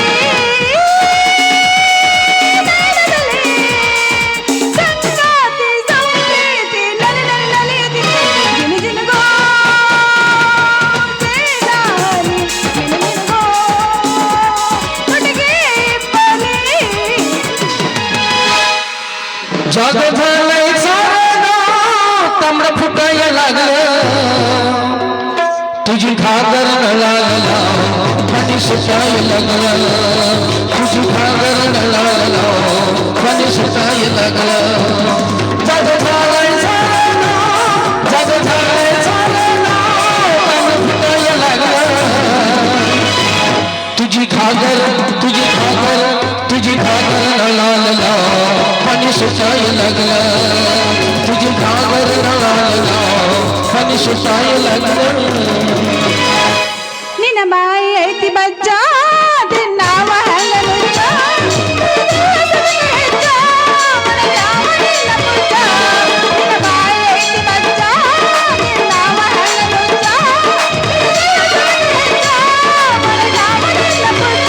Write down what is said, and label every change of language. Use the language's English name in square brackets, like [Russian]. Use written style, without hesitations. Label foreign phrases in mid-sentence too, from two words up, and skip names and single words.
[Kannada] ಸಂಗಾತಿ ಸಂಪ್ರೀತಿ ನಲಿ ನಲಿ ನಲಿಯುತ್ತಿ, ಜಿನು ಜಿನುಗೋ ಜೇನಾನಿ ಮಿನು ಮಿನುಗೋ ತುಟಿಗೆ ಬನಿ. [Marathi] जग झालंय सारं तांबड फुटायला लागलं, तुझी घागर न लागला पाणी सुटायला लागलं, तुझी घागर न लागला पाणी सुटायला लागलं. जग झालंय सारं, जग झालंय सारं तांबड फुटायला लागलं, तुझी घागर तुझी घागर तुझी घागर न लागला पाणी सुटायला लागलं, तुझी घागर न लागला पाणी सुटायला लागलं. [Kannada] ನಿನ್ನ ಬಾಯಿ ಐತಿ ಬಜ್ಜ ತಿನ್ನಾವ ಹಂಗ ನುಜ್ಜ, ಹೆಜ್ಜ ಮನೆಯಾವ ನಿನ್ನ ಪುಜ್ಜ. ನಿನ್ನ ಬಾಯಿ ಐತಿ ಬಜ್ಜ ತಿನ್ನಾವ ಹಂಗ ನುಜ್ಜ, ಹೆಜ್ಜ ಮನೆಯಾವ ನಿನ್ನ ಪುಜ್ಜ.